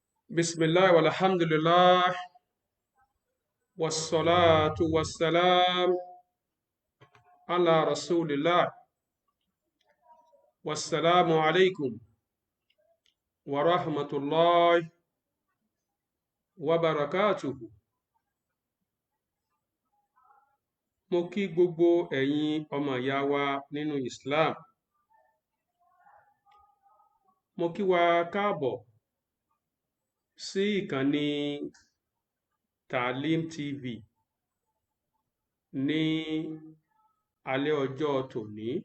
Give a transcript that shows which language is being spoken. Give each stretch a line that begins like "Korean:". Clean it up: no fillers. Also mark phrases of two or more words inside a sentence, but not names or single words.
Arabic: بسم الله والحمد لله والصلاة والسلام على رسول الله والسلام عليكم ورحمة الله وبركاته.
Yoruba: Mo kí gbogbo ẹ̀yin ọmọ ìyá wa nínú Islam. Mo kí wa káàbọ̀ sí ìkànnì Taalim TV ní alẹ́ ọjọ́ tòní.